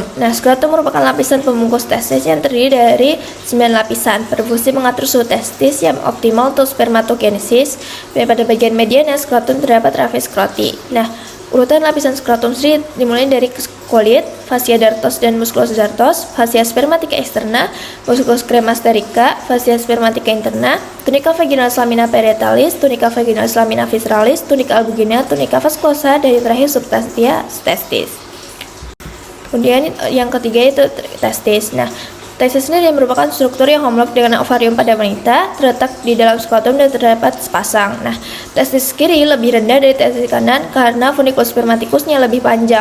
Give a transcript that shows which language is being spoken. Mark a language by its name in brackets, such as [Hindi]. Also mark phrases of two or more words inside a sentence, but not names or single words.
[Indonesian] Nah, skrotum merupakan lapisan pembungkus testis yang terdiri dari 9 lapisan. Perfusi mengatur suhu testis yang optimal untuk spermatogenesis. Dan pada bagian mediana skrotum terdapat [Latin] raphe scroti. [Indonesian] Nah, urutan lapisan skrotum sendiri dimulai dari kulit, [Latin] fascia dartos dan musculus dartos, fascia spermatica externa, musculus cremasterica, fascia spermatica interna, tunica vaginalis lamina parietalis, tunica vaginalis lamina visceralis, tunica albuginea, tunica vasculosa, [Indonesian] dan terakhir [Latin] substantia testis. [Indonesian] Kemudian yang ketiga itu testis. Nah, testis sendiri merupakan struktur yang homolog dengan ovarium pada wanita, terletak di dalam skrotum dan terdapat sepasang. Nah, testis kiri lebih rendah dari testis kanan karena [Latin] funiculus spermaticusnya [Indonesian] lebih panjang.